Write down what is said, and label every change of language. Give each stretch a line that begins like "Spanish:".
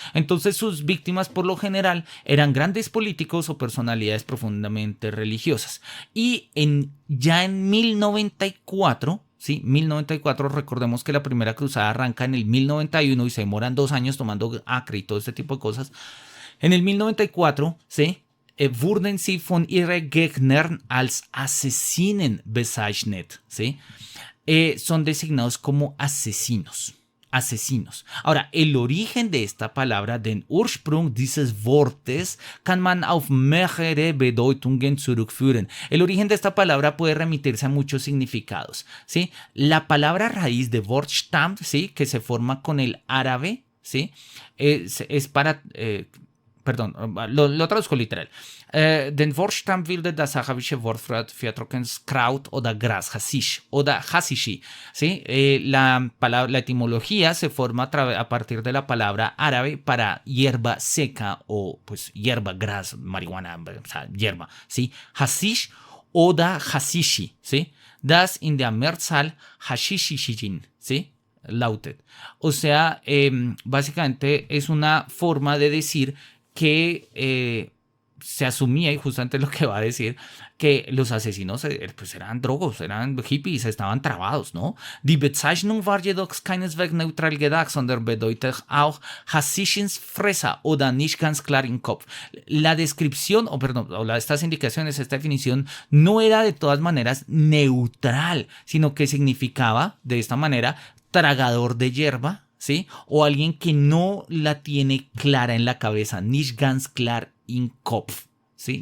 Spanish: Entonces sus víctimas por lo general eran grandes políticos o personalidades profundamente religiosas. Y ya en 1094, ¿sí? 1094, recordemos que la primera cruzada arranca en el 1091 y se demoran 2 años tomando Acre y todo este tipo de cosas. En el 1094, ¿sí?
German: Wurden sie von ihren Gegnern als Assassinen bezeichnet,
Spanish: ¿sí? Son designados como asesinos. Asesinos. Ahora, el origen de esta palabra,
German: den Ursprung dieses Wortes, kann man auf mehrere Bedeutungen zurückführen.
Spanish: El origen de esta palabra puede remitirse a muchos significados, ¿sí? La palabra raíz de Wortstamm, ¿sí? Que se forma con el árabe, ¿sí? Es para... perdón, lo traduzco literal.
German: Den Wortstamm bildet das arabische Wort für Trockenkraut oder Gras, Hashish oder Hashishi.
Spanish: ¿Sí? La etimología se forma a partir de la palabra árabe para hierba seca o pues hierba, gras, marihuana, o sea, hierba. ¿Sí?
German: Hashish oder Hashishi. ¿Sí? Das in der Mehrzahl Hashishishijin.
Spanish: ¿Sí?
German: Lautet.
Spanish: O sea, básicamente es una forma de decir que se asumía, y justamente lo que va a decir, que los asesinos pues eran drogos, eran hippies, estaban trabados, ¿no?
German: Die Bezeichnung war jedoch keineswegs neutral gedacht, sondern bedeutet auch Hashishensfresser oder nicht ganz klar im Kopf.
Spanish: La descripción, estas indicaciones, esta definición, no era de todas maneras neutral, sino que significaba, de esta manera, tragador de hierba, ¿sí? O alguien que no la tiene clara en la cabeza,
German: nicht ganz klar im Kopf,
Spanish: ¿sí?